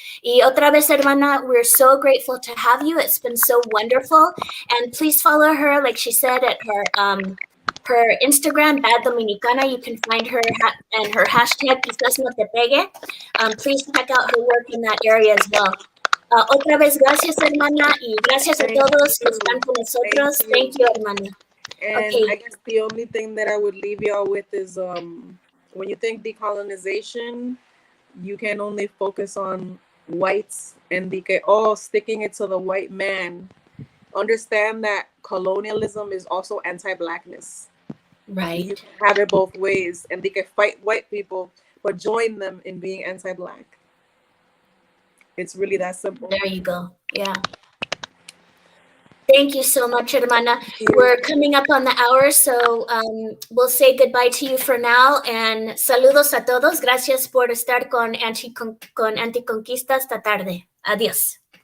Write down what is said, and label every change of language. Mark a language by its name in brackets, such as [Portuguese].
[Spanish] Y otra vez, [English] Hermana, we're so grateful to have you. It's been so wonderful, and please follow her, like she said, at her Instagram, Bad Dominicana. You can find her and her hashtag, Quizás no te pegue. Please check out her work in that area as well. [Spanish] Otra vez, gracias, hermana, y gracias a todos que están con nosotros. [English] Thank you, hermana. And Okay. I guess the only thing that I would leave y'all with is when you think decolonization, you can only focus on whites and sticking it to the white man. Understand that colonialism is also anti-blackness. Right. You can have it both ways, and they can fight white people, but join them in being anti-black. It's really that simple. There you go. Yeah. Thank you so much, hermana. We're coming up on the hour, so we'll say goodbye to you for now. [Spanish] And saludos a todos. Gracias por estar con Anticonquista esta tarde. Adiós.